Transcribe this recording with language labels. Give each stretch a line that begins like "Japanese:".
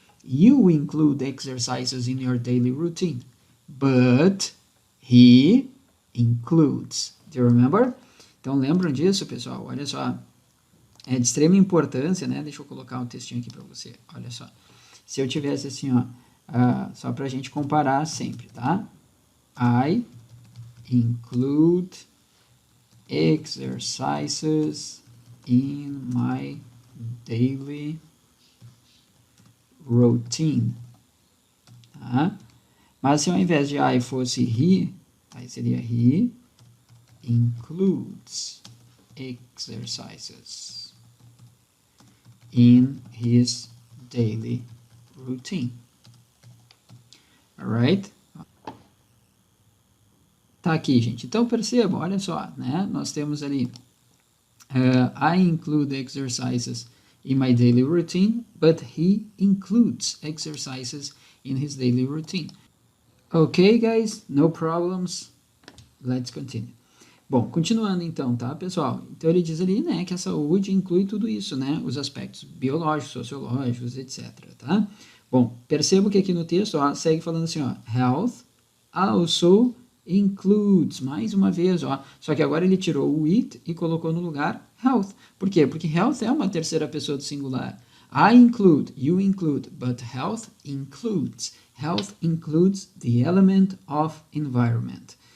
English: You include exercises in your daily routine. But he includes. Do you remember?
Portuguese: Então, lembram disso, pessoal? Olha só. É de extrema importância, né? Deixa eu colocar um textinho aqui para você. Olha só. Se eu tivesse assim, ó, só para a gente comparar sempre, tá?
English: I include exercises in my daily routine, tá?
Portuguese: Mas se ao invés de I fosse he, aí seria
English: he includes exercises in his daily routine. Alright?
Portuguese: Tá aqui, gente. Então, percebam, olha só, né? Nós temos ali
English: I include exercises in my daily routine, but he includes exercises in his daily routine. Ok, guys? No problems. Let's continue.
Portuguese: Bom, continuando então, tá, pessoal? Então, ele diz ali, né, que a saúde inclui tudo isso, né? Os aspectos biológicos, sociológicos, etc, tá? Bom, percebo que aqui no texto, ó, segue falando assim, ó,
English: health also includes,
Portuguese: mais uma vez, ó, só que agora ele tirou o it e colocou no lugar health. Por quê? Porque health é uma terceira pessoa do singular.
English: I include, you include, but health includes. Health includes the element of environment.